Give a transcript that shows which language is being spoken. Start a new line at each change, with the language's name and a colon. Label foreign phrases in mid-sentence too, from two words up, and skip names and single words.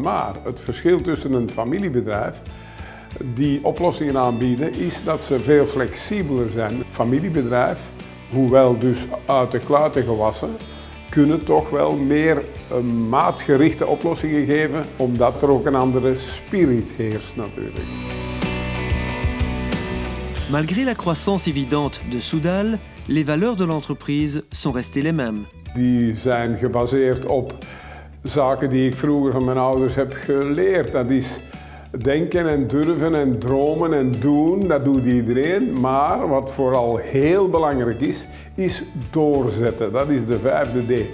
Dutch: Maar het verschil tussen een familiebedrijf die oplossingen aanbieden is dat ze veel flexibeler zijn. Familiebedrijf, hoewel dus uit de kluiten gewassen, kunnen toch wel meer maatgerichte oplossingen geven, omdat er ook een andere spirit heerst natuurlijk.
French: Malgré la croissance évidente de Soudal, les valeurs de l'entreprise sont restées les mêmes.
Dutch: Die zijn gebaseerd op zaken die ik vroeger van mijn ouders heb geleerd. Dat is denken en durven en dromen en doen, dat doet iedereen. Maar wat vooral heel belangrijk is doorzetten. Dat is de 5e D.